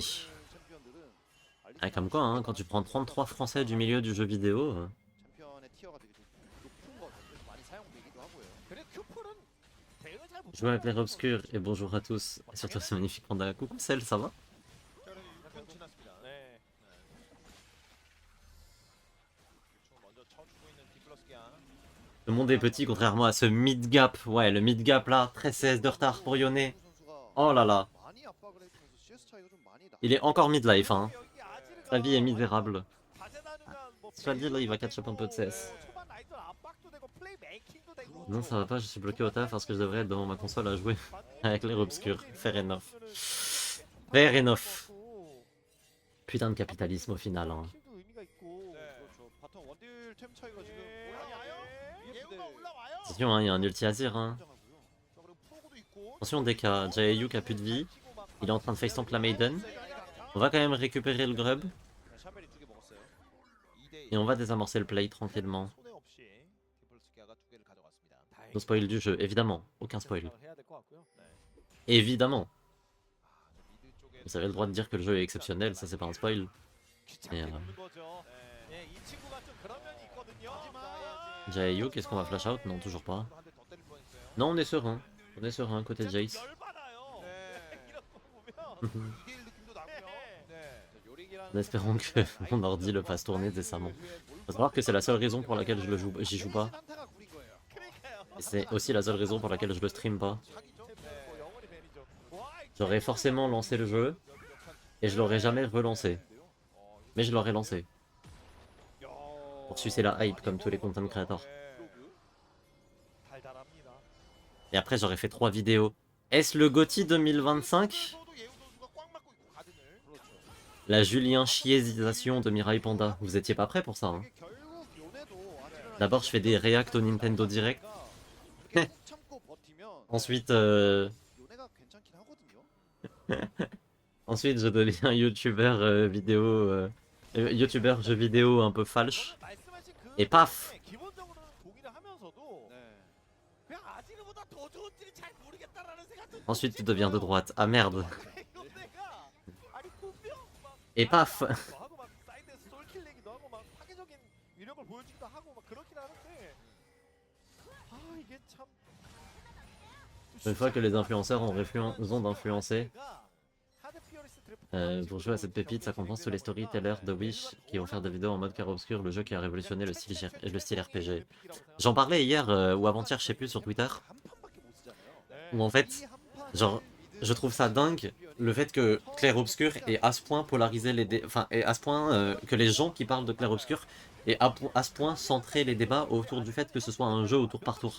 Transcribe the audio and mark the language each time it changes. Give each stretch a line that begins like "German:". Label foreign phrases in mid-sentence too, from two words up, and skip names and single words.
Korean: 챔피언들은
French: Ah, comme quoi, hein, quand tu prends 33 français du milieu du jeu vidéo,
Korean: 챔피언의 티어가 되게 높은 거죠. 그래서 많이 사용되기도 하고요. 그래 큐풀은 대응을 잘
French: je joue avec l'air obscur et bonjour à tous. Et surtout ce magnifique panda. Coucou Cell, ça va?
Korean: 자, 그래도 6분 지났습니다. 네. 유충을 먼저 쳐주고 있는 디플러스기아.
French: Le monde est petit contrairement à ce
English: mid gap.
French: Ouais, le
English: mid gap
French: là, 13 CS de retard pour Yone. Oh là là.
Korean: 많이 압박을 해주면서 CS 차이가 좀 많이 나.
French: Il est encore midlife, hein.
Korean: 여기 아지르가
French: Sa vie est misérable.
Korean: 다재다능한 뭐
French: Soit dit, là, il va
English: catch up
French: un peu de CS.
Korean: 초반 라이트 압박도 되고 플레이메이킹도 되고
French: Non, ça va pas, je suis bloqué au taf parce que je devrais être devant ma console à jouer avec l'air obscur.
English: Fair enough. Fair enough.
French: Putain de capitalisme au final, hein.
Korean: 킬도 의미가 있고 그렇죠. 바텀 원딜 템 차이가 지금 예우가 올라와요.
French: Attention, hein, il y a un ulti Azir, hein.
Korean: 굉장하고요. 자, 그리고 프로그도 있고.
French: Attention DK, Jayuk a plus de vie. Il est en train de facetank la Maiden. On va quand même récupérer le grub.
Korean: 샤벨이 2개 먹었어요. 2대1.
French: Et on va désamorcer le play tranquillement.
Korean: 손해 없이 디플러스기아가 2개를 가져갔습니다.
English: No spoil
French: du jeu, évidemment. Aucun spoil.
Korean: 해야 될 것 같고요. 네.
French: Évidemment.
Korean: 미드 쪽에
French: Vous avez le droit de dire que le jeu est exceptionnel, ça c'est pas un spoil.
Korean: 귀찮게 예. 굽는 거죠. 네, 이 친구가 좀 그런 면이 있거든요.
French: Jayuk, est-ce qu'on va flash out? Non, toujours pas.
Korean: 한대 더 때릴 뻔했어요.
French: Non, on est serein. On est serein côté Jace.
Korean: 열받아요. 네. 이런 거 보면. 2대1 느낌도 나고요. 네.
French: En espérant que mon ordi le fasse tourner décemment. Faut savoir que c'est la seule raison pour laquelle j'y joue pas.
Korean: 그러니까요.
French: Et c'est aussi la seule raison pour laquelle je le stream pas.
Korean: 사기죠. 뭐 영원히 뱀이죠. 와,
French: J'aurais forcément lancé le jeu et je l'aurais jamais relancé. Mais je l'aurais lancé. Pour sucer la hype comme tous les
English: content creators.
Korean: 달달합니다.
French: Et après j'aurais fait 3 vidéos. Est-ce le GOTY 2025?
Korean: 선수도 예우 선수가 꽉 막고 있고 가든을.
French: La Julien chiésisation de Mirai Panda. Vous étiez pas prêt pour ça, hein? D'abord je fais des reacts au Nintendo Direct. Ensuite Ensuite, je deviens youtubeur youtubeur jeux vidéo un peu falche.
Korean: 말씀하신 그
French: Et paf.
Korean: 부분에 기본적으로는 동의를 하면서도 네. 그냥 아지르보다 더 좋은지는 잘 모르겠다라는 생각도
French: Ensuite, tu deviens de droite. Ah merde.
Korean: 요새가 아니 분명 막
French: Et paf.
Korean: 하고 막 사이드에서 솔킬 내기도 하고 막 파괴적인 위력을 보여주기도 하고 막 그렇긴 하는데 아 이게 참
French: Une fois que les influenceurs ont d'influencer pour jouer à cette pépite, ça compense tous les storytellers de Wish qui vont faire des vidéos en mode clair-obscur, le jeu qui a révolutionné le style RPG. J'en parlais hier ou avant-hier, je sais plus, sur Twitter, où en fait, genre, je trouve ça dingue le fait que clair-obscur ait à ce point polarisé et à ce point que les gens qui parlent de clair-obscur aient à ce point centré les débats autour du fait que ce soit un jeu au tour par tour.